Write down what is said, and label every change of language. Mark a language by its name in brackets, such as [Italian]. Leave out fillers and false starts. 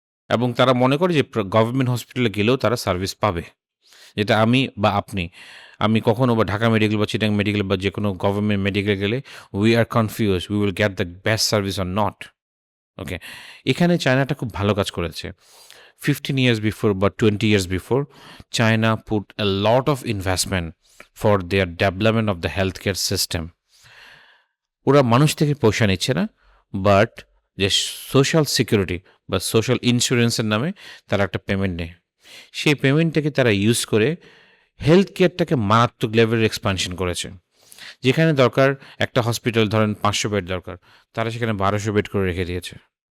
[Bangla] এবং তারা মনে করে যে গভর্নমেন্ট হসপিটালে গেলেও তারা সার্ভিস পাবে, যেটা আমি বা আপনি, আমি কখনো বা ঢাকা মেডিকেল বা চিটাং মেডিকেল বা যে কোনো গভর্নমেন্ট মেডিকেল গেলে [English] We are confuse, we will get the best service or not. [Bangla] ওকে, এখানে চায়নাটা খুব ভালো কাজ করেছে। [English] 15 years before বা 20 years before, China put a lot of investment for their development of the healthcare system. [Bangla] ওরা মানুষ থেকে পয়সা নিচ্ছে না, বাট যে সোশ্যাল সিকিউরিটি বা সোশ্যাল ইন্স্যুরেন্সের নামে তারা একটা পেমেন্ট নেয়। সেই পেমেন্টটাকে তারা ইউজ করে হেলথ কেয়ারটাকে মারাত্মক লেভেলের এক্সপানশন করেছে। যেখানে দরকার একটা হসপিটাল ধরেন 500 বেড দরকার, তারা সেখানে 1200 বেড করে রেখে দিয়েছে।